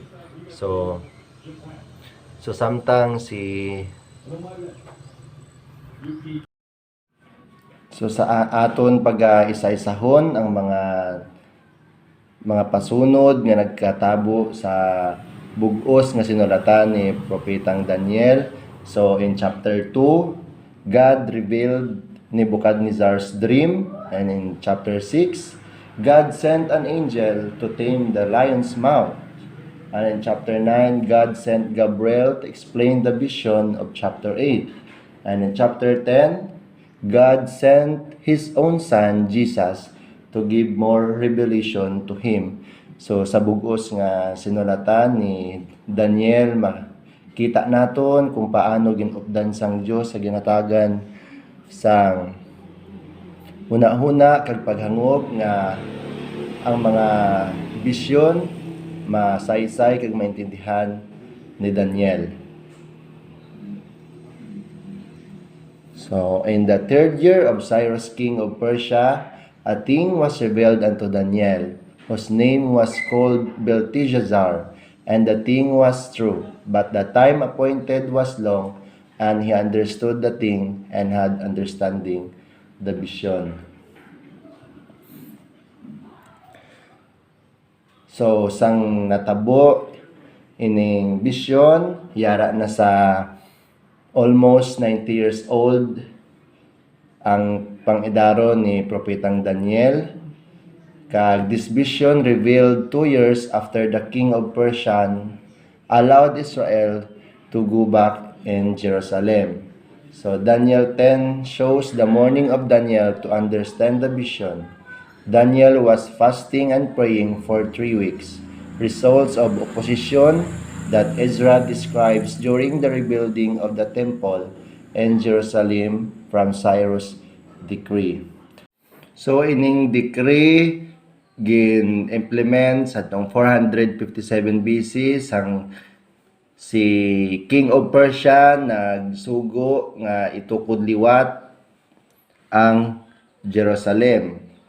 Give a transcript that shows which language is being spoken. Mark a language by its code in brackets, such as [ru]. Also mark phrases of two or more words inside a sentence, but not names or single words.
[hil] So samtang sa aton pag-isa-isahon ang mga pasunod nga nagkatabo sa bugos nga sinulatan ni propetang Daniel. [en] So in chapter 2, God revealed Nebuchadnezzar's dream, and in chapter 6, God sent an angel to tame the lion's mouth. And in chapter 9, God sent Gabriel to explain the vision of chapter 8. And in chapter 10, God sent His own Son, Jesus, to give more revelation to him. [hil] So sa bugos nga sinulatan ni Daniel, makita naton kung paano ginupdan sang Dios sa ginatagan sang huna-huna kag paghangop nga ang mga bisyon masaysay kag maintindihan ni Daniel. [en] So in the third year of Cyrus king of Persia, a thing was revealed unto Daniel, whose name was called Belteshazzar, and the thing was true, but the time appointed was long, and he understood the thing and had understanding the vision. [hil] So sang natabo ining vision, yara na sa [en] almost 90 years old [hil] ang pangidaro ni propetang Daniel. [en] Kag this vision revealed 2 years after the king of Persia allowed Israel to go back in Jerusalem. So Daniel 10 shows the morning of Daniel to understand the vision. Daniel was fasting and praying for 3 weeks. Results of opposition that Ezra describes during the rebuilding of the temple in Jerusalem from Cyrus' decree. [hil] So ining decree gin-implement sa tong 457 BC sang si [en] King of Persia [hil] nagsugo nga itukod liwat ang Jerusalem.